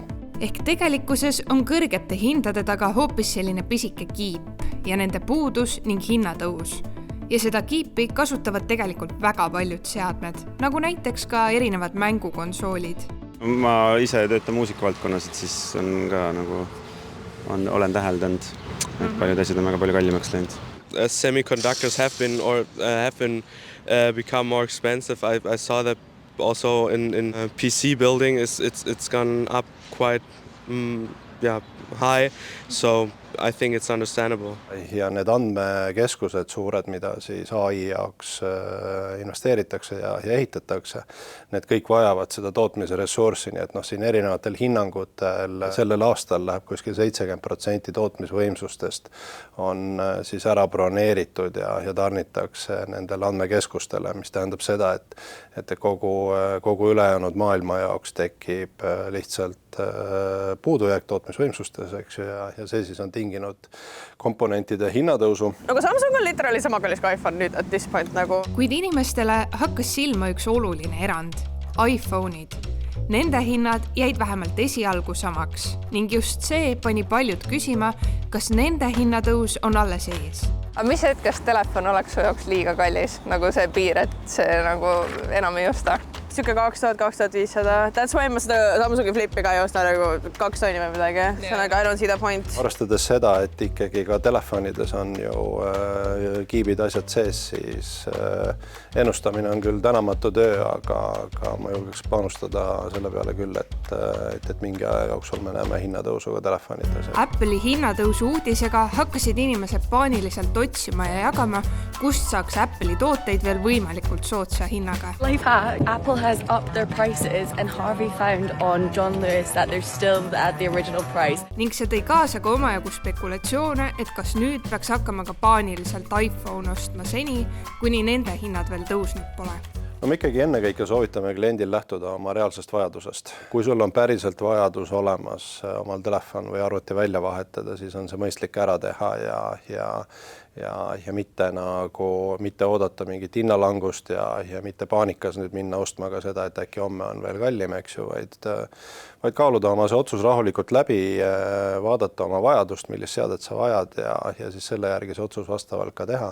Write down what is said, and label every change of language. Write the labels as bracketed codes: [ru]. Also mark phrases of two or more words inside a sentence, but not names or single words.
[et] Ehk tegelikkuses on kõrgete hindade taga hoopis selline pisike kiip ja nende puudus ning hinnatõus. Ja seda kiipi kasutavad tegelikult väga paljud seadmed, nagu näiteks ka erinevad mängukonsoolid. Ma ise töötan muusikavaldkonnas, et siis on ka olen täheldanud, et paljud asjad on väga palju kallimaks läinud. [en] Semiconductors have been become more expensive. I saw that also in PC building it's gone up quite high, so I think it's understandable. [et] Ja need andmekeskused suured, mida siis AI jaoks investeeritakse ja ehitatakse, need kõik vajavad seda tootmise ressurssi, nii et siin erinevatel hinnangutel sellel aastal läheb kuskil 70% tootmisvõimsustest on siis ära broneeritud ja tarnitakse nendele andmekeskustele, mis tähendab seda, et kogu ülejäänud maailma jaoks tekib lihtsalt puudujääk tootmisvõimsustes, eks ju, ja see siis on tinginud komponentide hinnatõusu. Aga Samsung on literally sama kallis kui iPhone nüüd [en] at this point [et] nagu. Kuid inimestele hakkas silma üks oluline erand, iPhone'id. Nende hinnad jäid vähemalt esialgu samaks ning just see pani paljud küsima, kas nende hinnatõus on alles ees. Aga mis hetkest telefon oleks su jaoks liiga kallis, nagu see piir, et see nagu enam ei osta? Siuke 2000-2500. [en] That's why [et] ma seda Samsungi Flippi ka ei osta nagu 2 tonni või midagi. [en] Sellega I don't see the point. [et] Arvestades seda, et ikkagi ka telefonides on ju kiibid asjad sees, siis ennustamine on küll tänamatu töö, aga ma julgeks panustada selle peale küll, et mingi aja jooksul me näeme hinnatõusuga telefonides. Apple'i hinnatõusu uudisega hakkasid inimesed paaniliselt otsima ja jagama, kust saaks Apple'i tooteid veel võimalikult soodsa hinnaga. Lifehack. [en] Apple has upped their prices and Harvey found on John Lewis that they're still at the original price. [et] Ning see tõi kaasa ka omajagu spekulatsioone, et kas nüüd peaks hakkama ka paaniliselt iPhone ostma seni, kuni nende hinnad veel tõusnud pole. No me ikkagi ennekõike soovitame kliendil lähtuda oma reaalsest vajadusest. Kui sul on päriselt vajadus olemas omal telefon või arvuti välja vahetada, siis on see mõistlik ära teha ja mitte oodata mingit hinnalangust ja mitte paanikas nüüd minna ostma ka seda, et äkki homme on veel kallim, eks ju, vaid kaaluda oma see otsus rahulikult läbi, vaadata oma vajadust, millist seadet sa vajad ja siis selle järgi see otsus vastavalt ka teha.